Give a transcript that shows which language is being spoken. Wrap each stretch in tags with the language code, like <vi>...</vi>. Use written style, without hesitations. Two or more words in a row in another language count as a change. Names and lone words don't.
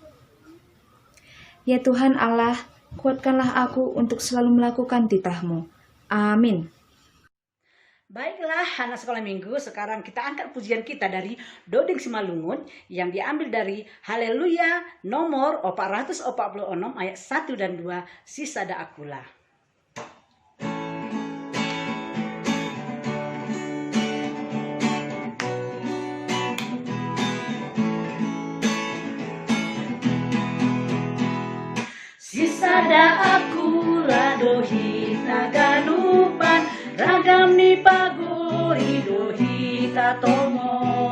<id>Ya Tuhan Allah, kuatkanlah aku untuk selalu melakukan titah-Mu. Amin. Baiklah, anak sekolah minggu, sekarang kita angkat pujian kita dari Dodeng Simalungun yang diambil dari Haleluya nomor 446 ayat 1 dan 2, Sisada Akula.</id> <bts>Sisada akula dohita ganupan ragam ni paguri dohita tomon</bts>